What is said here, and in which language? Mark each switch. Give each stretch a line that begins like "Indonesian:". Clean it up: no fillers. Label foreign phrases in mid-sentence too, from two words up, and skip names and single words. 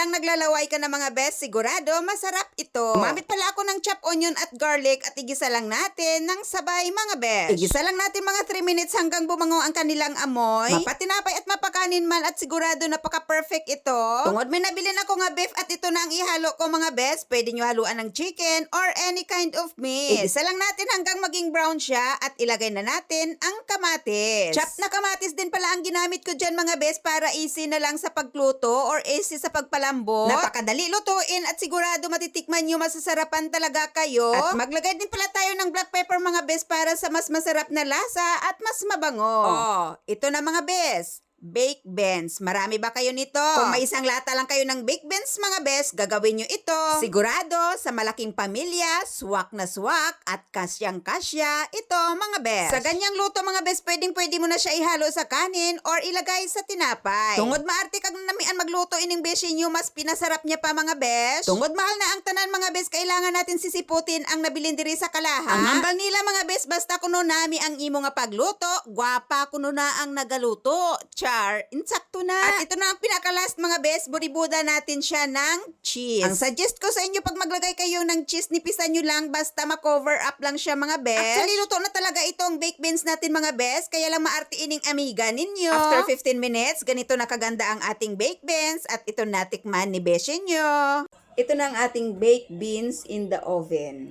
Filipino: maglalaway ka na mga best, sigurado masarap ito. Gumamit pala ako ng
English: chopped onion
Filipino: at garlic at igisa lang natin ng sabay mga best. Igisa lang natin mga 3 minutes hanggang bumango ang kanilang amoy. Mapatinapay at mapakanin man at sigurado napaka-perfect ito.
Hiligaynon: Tungod may nabilin ako nga beef
Filipino: at ito na ang ihalo ko
Hiligaynon: mga best.
Filipino: Pwede nyo haluan ng chicken or
English: any kind of meat.
Filipino: Igisa lang natin hanggang maging brown siya at ilagay na natin ang kamatis. Chopped na kamatis din pala ang ginamit ko dyan mga best para easy na lang sa pagluto or easy sa pagpalambot. Napakadali lutuin at sigurado matitikman nyo, masasarapan talaga kayo. At maglagay din pala tayo ng
English: black pepper
Filipino: mga best para sa mas masarap na lasa at mas mabango. Oh, ito na mga best.
English: Baked beans.
Filipino: Marami ba kayo nito? Kung may isang lata lang kayo ng
English: baked beans
Filipino: mga best, gagawin nyo ito. Sigurado, sa malaking pamilya, swak na swak at kasyang-kasya, ito mga best. Sa ganyang luto mga best, pwede mo na siya ihalo sa kanin or ilagay sa tinapay.
Hiligaynon: Tungod maarte kag namian magluto ining beshi nyo, mas pinasarap niya pa mga best. Tungod mahal na ang tanan mga best,
Filipino: kailangan natin sisiputin ang
Hiligaynon: nabilin diri sa kalaha. Ang hambal nila mga best, basta kuno nami ang imo nga pagluto, gwapa kuno na ang nagaluto. Insakto na.
Filipino: At ito na ang pinaka-last mga best, buribuda natin siya ng cheese. Ang suggest ko sa inyo pag maglagay kayo ng cheese, nipisan nyo lang basta ma-cover up lang siya mga best. Actually, luto na talaga itong
English: baked beans
Filipino: natin mga best, kaya lang maarte ining amiga ninyo.
English: After 15 minutes,
Filipino: ganito na kaganda ang ating
English: baked beans
Filipino: at ito natikman ni beshi nyo. Ito na ang ating
English: baked beans in the oven.